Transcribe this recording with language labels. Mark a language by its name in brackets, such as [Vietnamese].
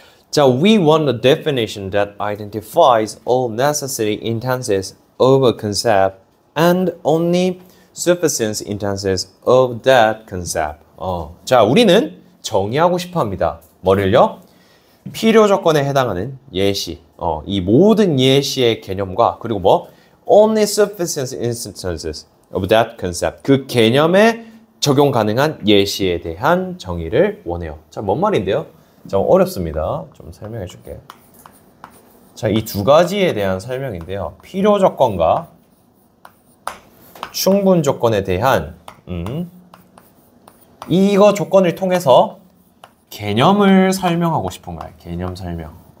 [English] 자, we want a definition that identifies all necessary instances of a concept and only sufficient instances of that concept. [Korean] 자, 우리는 정의하고 싶어 합니다. 뭐를요? 필요 조건에 해당하는 예시. 이 모든 예시의 개념과 그리고 뭐? [English] Only sufficient instances of that concept. [Korean] 그 개념에 적용 가능한 예시에 대한 정의를 원해요. 자, 뭔 말인데요? 좀 어렵습니다. 좀 설명해 줄게요. 자, 이 두 가지에 대한 설명인데요. 필요 조건과 충분 조건에 대한 이거 조건을 통해서 개념을 설명하고 싶은 거예요. 개념 설명.